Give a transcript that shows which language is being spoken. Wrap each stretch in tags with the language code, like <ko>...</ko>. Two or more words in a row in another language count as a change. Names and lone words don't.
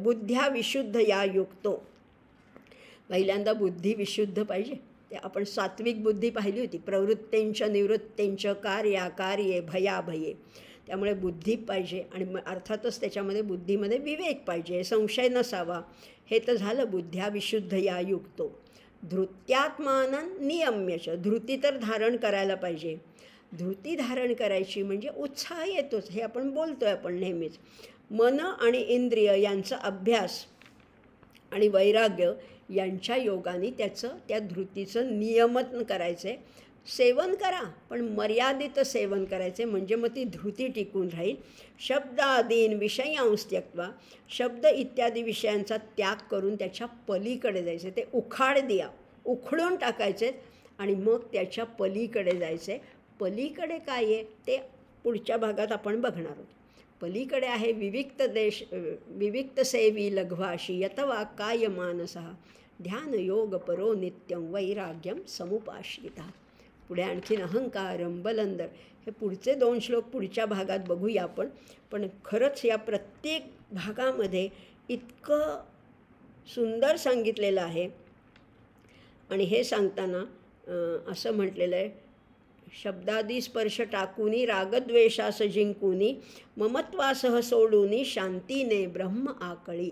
<sa>बुद्ध्या विशुद्ध या युक्तो.</sa> <mr>पहिल्यांदा बुद्धी विशुद्ध पाहिजे. ते आपण सात्विक बुद्धी पाहिली होती,</mr> <sa>प्रवृत्तेंच निवृत्तेंच कार्याकार्ये भयाभये.</sa> <mr>त्यामुळे बुद्धी पाहिजे. आणि अर्थातच त्याच्यामध्ये बुद्धीमध्ये विवेक पाहिजे, संशय नसावा. हे तर झालं</mr> <sa>बुद्ध्या विशुद्ध या युक्तो. धृत्यात्मानं नियम्यच.</sa> <mr>धृती तर धारण करायला पाहिजे. धृती धारण करायची म्हणजे उत्साह येतोच, हे आपण बोलतो आहे आपण नेहमीच. मन आणि इंद्रिय यांचा अभ्यास आणि वैराग्य यांच्या योगाने त्या धृतीचं नियमन करायचं आहे. सेवन करा, पण मर्यादित सेवन करायचे, म्हणजे मग ती धृती टिकून राहील.</mr> <sa>शब्दादीन विषयांस त्यक्त्वा.</sa> <mr>शब्द इत्यादी विषयांचा त्याग करून त्याच्या पलीकडे जायचे. ते उखडून टाकायचे आणि मग त्याच्या पलीकडे जायचे. पलीकडे काय आहे ते पुढच्या भागात आपण बघणार आहोत. पलीकडे आहे</mr> <sa>विविक्त सेवी लघ्वाशी यतवा काय मानसः ध्यान योग परो नित्यं वैराग्यम समुपाश्रिता.</sa> <mr>पुढे आणखीन</mr> <sa>अहंकारम बलंदर.</sa> <mr>हे पुढचे 2 श्लोक पुढच्या भागात बघूया आपण. पण खरंच या प्रत्येक भागामध्ये इतकं सुंदर सांगितलेलं आहे. आणि हे सांगताना असं म्हटलेलं आहे, शब्दादी स्पर्श टाकूनी रागद्वेषास जिंकूनी ममत्वासह सोडूनी शांतीने ब्रह्म आकळी.</mr>